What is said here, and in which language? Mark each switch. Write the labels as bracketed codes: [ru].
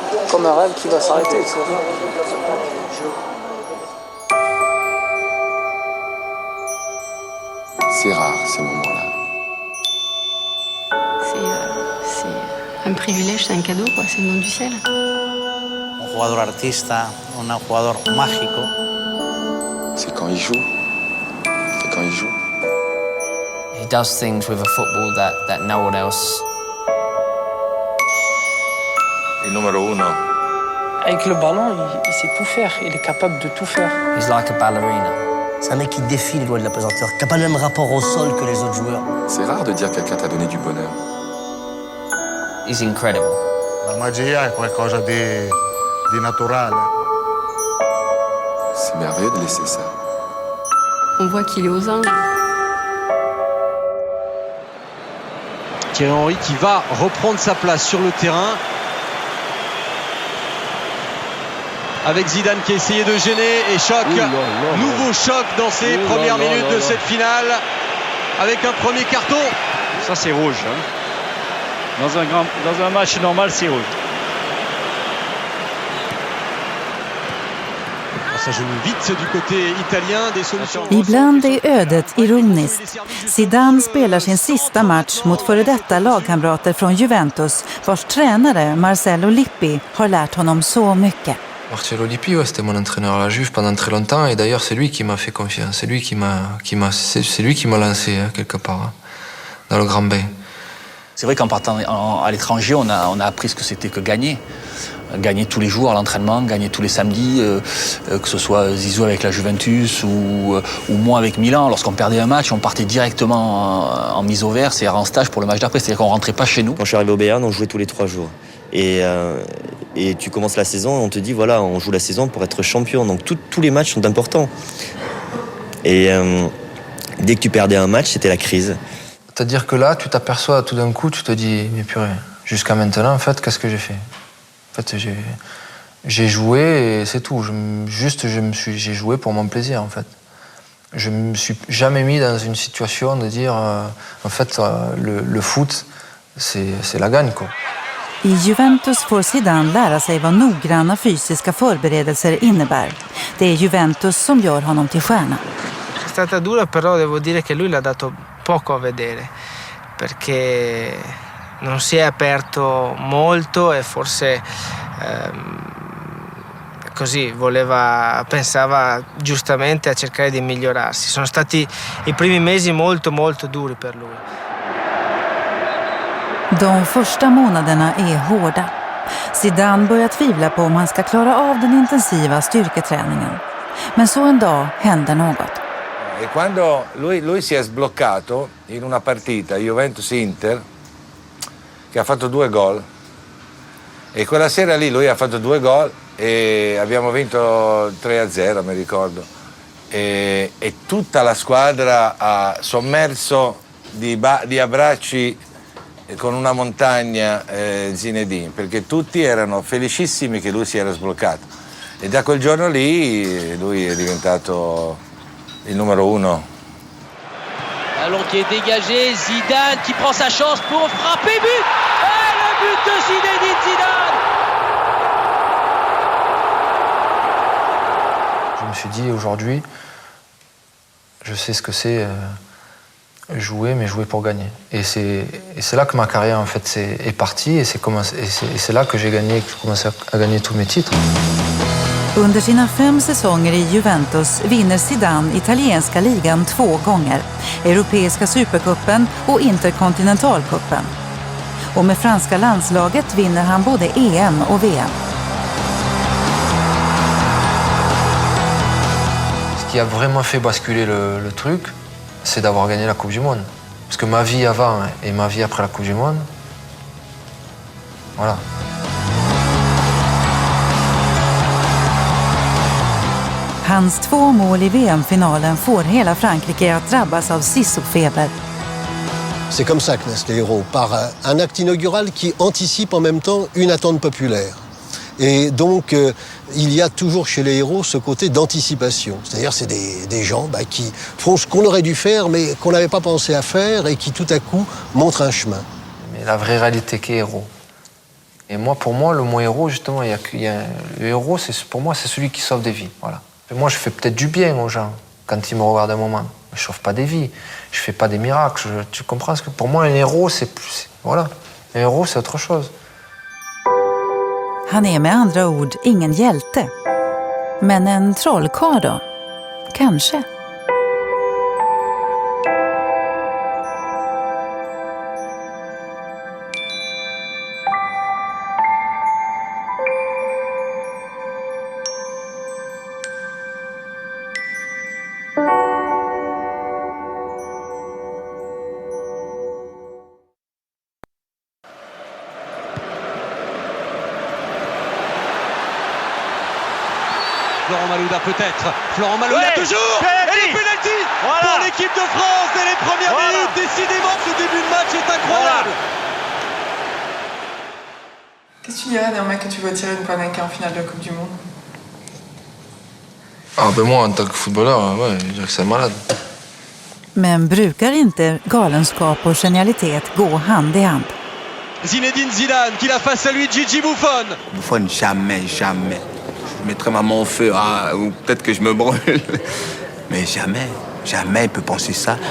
[fr] comme un rêve qui va s'arrêter. C'est rare ces moments-là. C'est un privilège, c'est un cadeau, quoi. C'est le don du ciel. [es] Un jugador artista, un jugador mágico. [fr] C'est quand il joue. C'est quand il joue. [en] He does things with a football that no one else. [it] Il numéro uno. [fr] Avec le ballon, il sait tout faire. Il est capable de tout faire. [en] He's like a ballerina. [fr] C'est un mec qui défie les lois de la pesanteur, qui n'a pas le même rapport au sol que les autres joueurs. C'est rare de dire que quelqu'un t'a donné du bonheur. [en] He's incredible. [it] La magia è qualcosa di naturale. [fr] C'est merveilleux de laisser ça. On voit qu'il est aux anges. Thierry Henry qui va reprendre sa place sur le terrain. Avec Zidane qui a essayé de gêner et choc. Nouveau choc dans ces premières minutes de cette finale. Avec un premier carton. Ça, c'est rouge. Hein. Dans un match normal, c'est rouge. Ça joue vite du côté italien. Des solutions. [sv] Ibland är ödet ironiskt. Zidane spelar sin sista match mot före detta lagkamrater från Juventus, vars tränare Marcello Lippi har lärt honom så mycket. [fr] Marcello Lippi, ouais, c'était mon entraîneur à la Juve pendant très longtemps et d'ailleurs c'est lui qui m'a fait confiance, c'est lui qui m'a lancé quelque part hein, dans le grand bain. C'est vrai qu'en partant à l'étranger, on a appris ce que c'était que gagner. Gagner tous les jours à l'entraînement, gagner tous les samedis, que ce soit Zizou avec la Juventus ou moi avec Milan. Lorsqu'on perdait un match, on partait directement en mise au vert, c'est-à-dire en stage pour le match d'après, c'est-à-dire qu'on rentrait pas chez nous. Quand je suis arrivé au Bayern, on jouait tous les 3 jours. Et tu commences la saison, on te dit voilà, on joue la saison pour être champion. Donc tous les matchs sont importants. Et dès que tu perdais un match, c'était la crise. C'est-à-dire que là, tu t'aperçois tout d'un coup, tu te dis mais purée, jusqu'à maintenant, en fait, qu'est-ce que j'ai fait? En fait, j'ai joué et c'est tout. J'ai joué pour mon plaisir, en fait. Je me suis jamais mis dans une situation de dire en fait, le foot, c'est la gagne, quoi. [sv] I Juventus får Zidane lära sig vad noggranna fysiska förberedelser innebär. Det är Juventus som gör honom till stjärna. [it] È stata dura, però devo dire che lui l'ha dato poco a vedere, perché non si è aperto molto e forse così pensava giustamente a cercare di migliorarsi. Sono stati i primi mesi molto molto duri per lui. [sv] De första månaderna är hårda. Zidane börjar tvivla på om han ska klara av den intensiva styrketräningen. Men så en dag händer något. [it] E quando lui si è sbloccato in una partita Juventus-Inter che ha fatto 2 gol e quella sera lì lui ha fatto 2 gol e abbiamo vinto 3-0 mi ricordo e tutta la squadra ha sommerso di abbracci con una montagna Zinedine perché tutti erano felicissimi che lui si era sbloccato e da quel giorno lì lui è diventato il numéro 1. [fr] Ballon qui est dégagé, Zidane qui prend sa chance pour frapper, but! Et le but de Zinedine Zidane! Je me suis dit aujourd'hui, je sais ce que c'est jouer, mais jouer pour gagner. Et c'est là que ma carrière en fait est partie et c'est là que j'ai commencé à gagner tous mes titres. [sv] Under sina 5 säsonger i Juventus vinner Zidane italienska ligan 2 gånger, europeiska supercupen och interkontinentalcupen. Och med franska landslaget vinner han både EM och VM. [fr] Ce qui a vraiment fait basculer le truc, c'est d'avoir gagné la Coupe du Monde. Parce que ma vie avant et ma vie après la Coupe du Monde, voilà. [sv] Hans 2 mål i VM-finalen får hela Frankrike att drabbas av sissofeber. [fr] C'est comme ça que naissent les héros, par un acte inaugural qui anticipe en même temps une attente populaire. Et donc, il y a toujours chez les héros ce côté d'anticipation. C'est-à-dire, c'est des gens qui font ce qu'on aurait dû faire, mais qu'on n'avait pas pensé à faire, et qui tout à coup montrent un chemin. Mais la vraie réalité qu'est héros, Et moi, pour moi, le mot héros, justement, le héros, pour moi, c'est celui qui sauve des vies. Voilà. Et moi, je fais peut-être du bien aux gens quand ils me regardent un moment. Je sauve pas des vies, je fais pas des miracles. Tu comprends ce que pour moi, un héros, c'est plus. Voilà. Un héros, c'est autre chose. [sv] Han är med andra ord ingen hjälte. Men en trollkarl då? Kanske. [fr] Florent Malouda peut-être. Florent Malouda toujours. Et le penalty pour l'équipe de France dès les premières minutes. Décidément, ce début de match est incroyable. Qu'est-ce que tu dirais d'un mec que tu vois tirer une Panenka en finale de la Coupe du Monde? Ah ben moi, en tant que footballeur, ouais, je dirais que c'est malade. [sv] Men brukar inte galenskap och genialitet gå hand i hand? [fr] Zinedine Zidane qui a face à lui Gigi Buffon. Buffon, jamais. Je mettrais ma main au feu, ou peut-être que je me brûle. Mais jamais il peut penser ça.